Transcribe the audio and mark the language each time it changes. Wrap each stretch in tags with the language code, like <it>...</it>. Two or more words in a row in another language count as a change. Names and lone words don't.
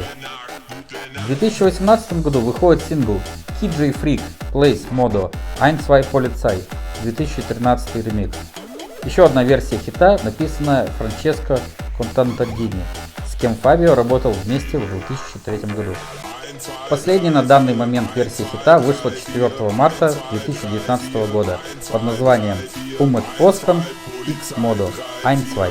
<ru>В 2018 году выходит сингл KJ Freak Plays Modo Ein Zwei Polizei 2013 ремикс. Еще одна версия хита, написанная Франческо Контантадини, с кем Фабио работал вместе в 2003 году. Последняя на данный момент версия хита вышла 4 марта 2019 года под названием Umet Posten X Modo Ein Zwei.</ru>